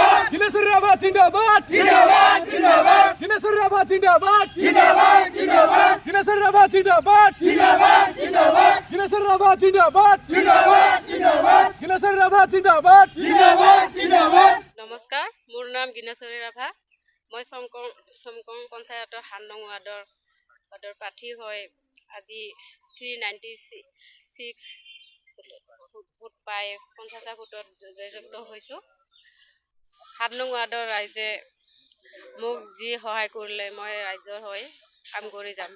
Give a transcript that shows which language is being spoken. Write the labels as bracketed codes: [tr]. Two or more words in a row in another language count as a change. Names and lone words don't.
[as] Ginasur Rabha Jindabad! Jindabad! Jindabad! Ginasur Rabha Jindabad! Jindabad! Jindabad! Ginasur Rabha Jindabad! Jindabad! Jindabad! Ginasur Rabha Jindabad! Jindabad! Jindabad! Ginasur Rabha Jindabad! Jindabad! Jindabad! নমস্কাৰ, মোৰ নাম গিনেশ্বৰী ৰাভা। মই চমকং পঞ্চায়তৰ ৭ নং ৱাৰ্ডৰ প্ৰাৰ্থী হৈ আজি 396 ভোট পাই 50টা ভোটত জয়যুক্ত হৈছোঁ। ৭ নং ৱাৰ্ডৰ ৰাইজে মোক যি সহায় কৰিলে মই ৰাইজৰ হৈ কাম কৰি যাম।